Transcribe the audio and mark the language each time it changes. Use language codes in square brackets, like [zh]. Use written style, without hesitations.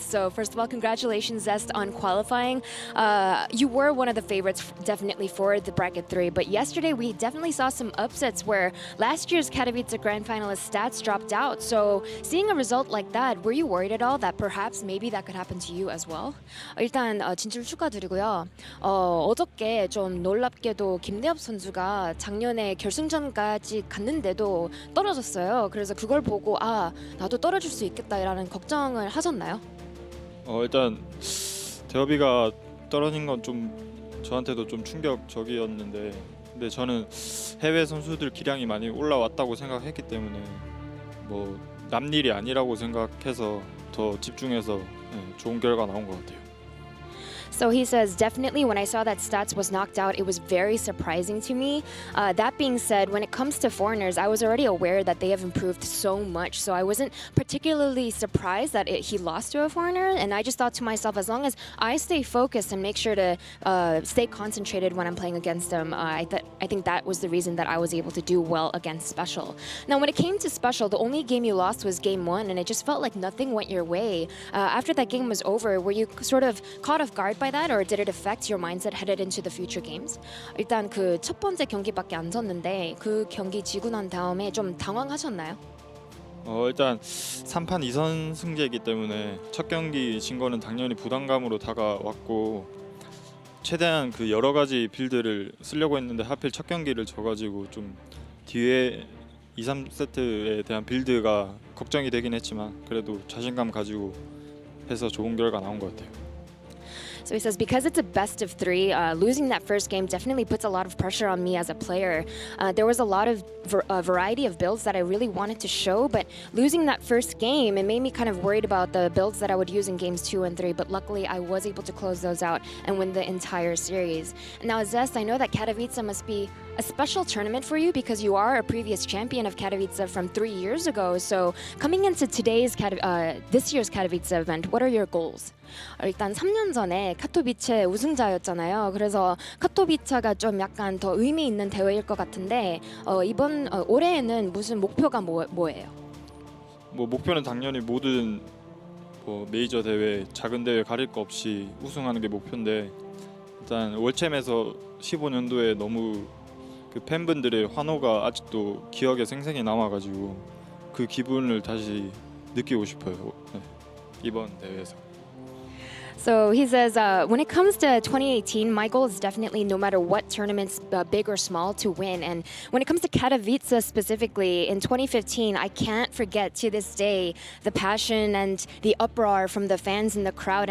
[en] So first of all, congratulations Zest on qualifying. You were one of the favorites definitely for the Bracket 3, but yesterday we definitely saw some upsets where last year's Katowice Grand Finalist stats dropped out. So seeing a result like that, were you worried at all that perhaps maybe that could happen to you as well? [ko] 일단 진출 축하드리고요. 어저께 좀 놀랍게도 김대엽 선수가 작년에 결승전까지 갔는데도 떨어졌어요. 그래서 그걸 보고 나도 떨어질 수 있겠다라는 걱정을 하셨나요? 일단 대엽이가 떨어진 건 좀 저한테도 좀 충격적이었는데, 근데 저는 해외 선수들 기량이 많이 올라왔다고 생각했기 때문에 뭐 남일이 아니라고 생각해서 더 집중해서 좋은 결과 나온 것 같아요. [en] So he says, definitely when I saw that Stats was knocked out, it was very surprising to me. That being said, when it comes to foreigners, I was already aware that they have improved so much. So I wasn't particularly surprised that he lost to a foreigner. And I just thought to myself, as long as I stay focused and make sure to stay concentrated when I'm playing against them, I think that was the reason that I was able to do well against SpeCial. Now, when it came to SpeCial, the only game you lost was game 1, and it just felt like nothing went your way. After that game was over, were you sort of caught off guard by that, or did it affect your mindset headed into the future games? [ko] 일단 그 첫 번째 경기밖에 안 졌는데 그 경기 지고 난 다음에 좀 당황하셨나요? 일단 3판 2선 승제이기 때문에 첫 경기 진 거는 당연히 부담감으로 다가왔고 최대한 그 여러 가지 빌드를 쓰려고 했는데 하필 첫 경기를 져가지고 좀 뒤에 2, 3세트에 대한 빌드가 걱정이 되긴 했지만 그래도 자신감 가지고 해서 좋은 결과 나온 것 같아요. [en] So he says, because it's a best of 3, losing that first game definitely puts a lot of pressure on me as a player. There was a lot of variety of builds that I really wanted to show, but losing that first game, it made me kind of worried about the builds that I would use in games 2 and 3, but luckily I was able to close those out and win the entire series. Now, Zest, I know that Katowice must be a special tournament for you because you are a previous champion of Katowice from 3 years ago. So coming into this year's Katowice event, what are your goals? [ko] 일단 3년 전에 카토비체 우승자였잖아요. 그래서 카토비체가 좀 약간 더 의미 있는 대회일 것 같은데 이번 올해에는 무슨 목표가 뭐예요? 뭐 목표는 당연히 모든 메이저 대회, 작은 대회 가릴 거 없이 우승하는 게 목표인데 일단 월챔에서 15년도에 너무 그 팬분들의 환호가 아직도 기억에 생생히 남아가지고 그 기분을 다시 느끼고 싶어요. 이번 대회에서. [en] So he says, when it comes to 2018, my goal is definitely no matter what tournaments, big or small, to win. And when it comes to Katowice specifically, in 2015, I can't forget to this day the passion and the uproar from the fans in the crowd.